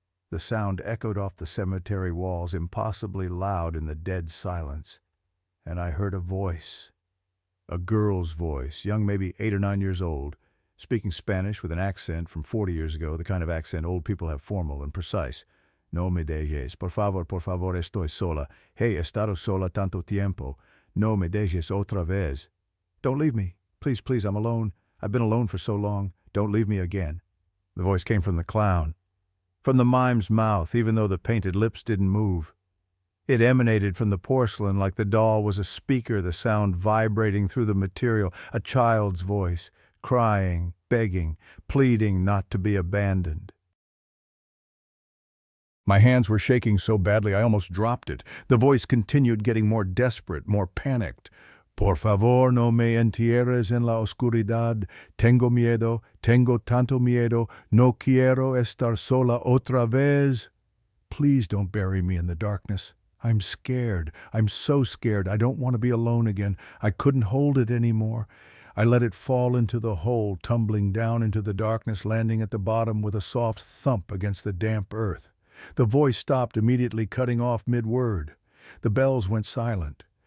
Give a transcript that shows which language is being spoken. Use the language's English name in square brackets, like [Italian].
[English] The sound echoed off the cemetery walls, impossibly loud in the dead silence, and I heard a voice. A girl's voice, young, maybe 8 or 9 years old, speaking Spanish with an accent from 40 years ago, the kind of accent old people have, formal and precise. [Spanish] "No me dejes. Por favor, estoy sola. He estado sola tanto tiempo. No me dejes otra vez. [English] Don't leave me. Please, please, I'm alone. I've been alone for so long. Don't leave me again." The voice came from the clown, from the mime's mouth, even though the painted lips didn't move. It emanated from the porcelain like the doll was a speaker, the sound vibrating through the material, a child's voice, crying, begging, pleading not to be abandoned. My hands were shaking so badly I almost dropped it. The voice continued, getting more desperate, more panicked. [Spanish] "Por favor, no me entierres en la oscuridad. Tengo miedo, tengo tanto miedo. No quiero estar sola otra vez." [English] "Please don't bury me in the darkness. I'm scared. I'm so scared. I don't want to be alone again. I couldn't hold it anymore." I let it fall into the hole, tumbling down into the darkness, landing at the bottom with a soft thump against the damp earth. The voice stopped, immediately cutting off mid-word. The bells went silent.